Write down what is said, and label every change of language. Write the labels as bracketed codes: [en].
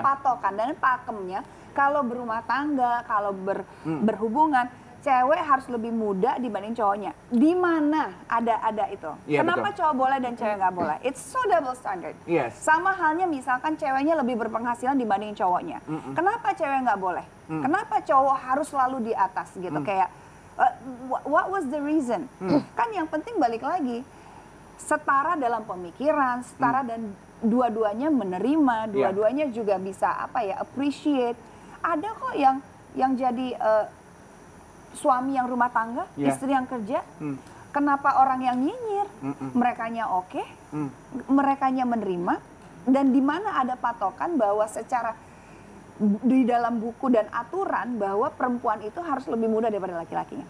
[id] patokan dan pakemnya kalau berumah tangga, kalau berhubungan, cewek harus lebih muda dibanding cowoknya. Di mana ada itu? Iya, Kenapa betul. cowok boleh dan cewek nggak boleh? [en] It's so double standard. Yes. [id] Sama halnya misalkan ceweknya lebih berpenghasilan dibanding cowoknya. Kenapa cewek nggak boleh? Kenapa cowok harus selalu di atas gitu? [en] Kayak what was the reason? [id] Kan yang penting balik lagi setara dalam pemikiran, setara dan dua-duanya menerima, dua-duanya juga bisa appreciate. Ada kok yang jadi suami yang rumah tangga, istri yang kerja. Kenapa orang yang nyinyir? Merekanya oke, merekanya menerima, dan di mana ada patokan bahwa secara di dalam buku dan aturan bahwa perempuan itu harus lebih muda daripada laki-lakinya.